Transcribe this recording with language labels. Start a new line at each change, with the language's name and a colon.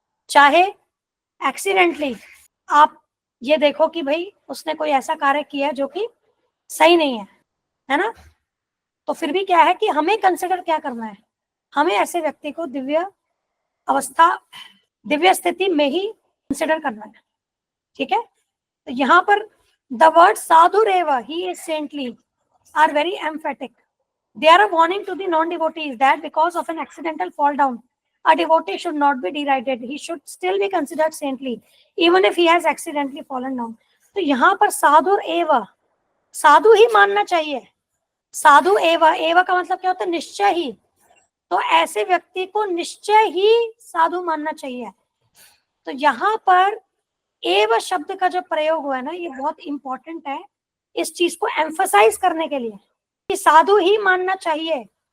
Hindi: चाहे एक्सीडेंटली आप ये देखो कि भाई उसने कोई ऐसा कार्य किया है जो कि सही नहीं है ना, तो फिर भी क्या है कि हमें कंसिडर क्या करना है, हमें ऐसे व्यक्ति को दिव्य अवस्था, दिव्य स्थिति में ही कंसिडर करना है। ठीक है, तो यहाँ पर
English: The word साधुरेव, he is saintly, are very emphatic. They are a warning to the non-devotees that because of an accidental fall down, a devotee should not be derided. He should still be considered saintly, even if he has accidentally fallen down.
Hindi: तो यहाँ पर साधु एव, साधु ही मानना चाहिए। साधु एव, एव का मतलब क्या होता है, निश्चय ही। तो ऐसे व्यक्ति को निश्चय ही साधु मानना चाहिए। तो यहाँ पर एव शब्द का जो प्रयोग हुआ है ना, ये बहुत इंपॉर्टेंट है इस चीज को एम्फसाइज करने के लिए कि साधु ही मानना चाहिए।